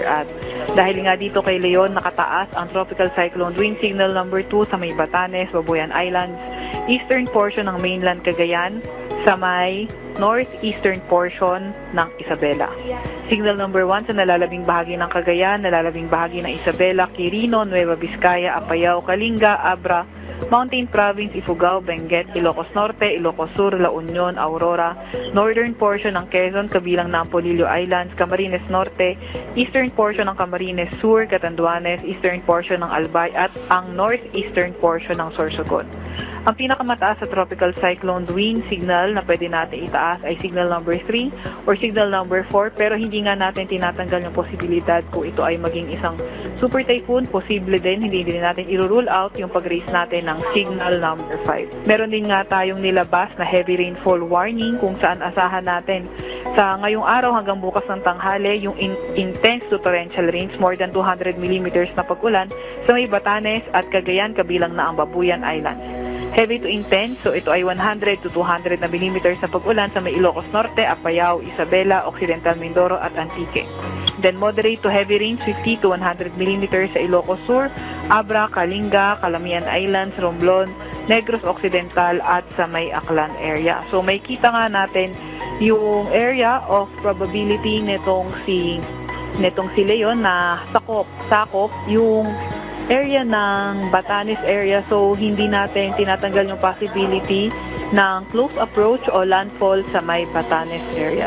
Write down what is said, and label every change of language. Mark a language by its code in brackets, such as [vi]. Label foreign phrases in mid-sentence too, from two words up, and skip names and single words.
[tl] At dahil nga dito kay Leon, nakataas ang [en] Tropical Cyclone Wind Signal number 2 [tl] sa may Batanes, Babuyan Islands, [en] eastern portion [tl] ng mainland Cagayan, sa may [en] northeastern portion [tl] ng Isabela. [en] Signal number 1 [tl] sa nalalabing bahagi ng Cagayan, nalalabing bahagi ng Isabela, Quirino, Nueva Vizcaya, Apayao, Kalinga, Abra, Mountain Province, Ifugao, Benguet, Ilocos Norte, Ilocos Sur, La Union, Aurora, [en] northern portion [tl] ng Quezon, kabilang ng Polillo Islands, Camarines Norte, [en] eastern portion [tl] ng Camarines Sur, Catanduanes, [en] eastern portion [tl] ng Albay at ang [en] northeastern portion [tl] ng Sorsogon. Ang pinakamataas sa [en] Tropical Cyclone Wind Signal [tl] na pwede natin itaas ay [en] Signal number 3 or Signal number 4, [tl] pero hindi nga natin tinatanggal yung posibilidad kung ito ay maging isang [en] super typhoon. [tl] Posible din, hindi din natin i-rule out yung pag-raise natin ng [en] Signal number 5. [tl] Meron din nga tayong nilabas na [en] heavy rainfall warning [tl] kung saan asahan natin sa ngayong araw hanggang bukas ng tanghali yung [en] intense to torrential rains, more than 200 millimeters [tl] na pag-ulan sa may Batanes at Cagayan, kabilang na ang Babuyan Islands. [en] Heavy to intense, [tl] so ito ay 100 to 200 na millimeters na pag-ulan sa may Ilocos Norte, Apayao, Isabela, Occidental Mindoro at Antique. [en] Then moderate to heavy rains, [tl] 50 to 100 millimeters sa Ilocos Sur, Abra, Kalinga, Calamian Islands, Romblon, Negros Occidental at sa may Aklan area. So may kita nga natin yung [en] area of probability [tl] nitong si Leon na sakop yung area ng Batanes area, so hindi natin tinatanggal yung possibility ng [en] close approach [tl] o landfall sa may Batanes area.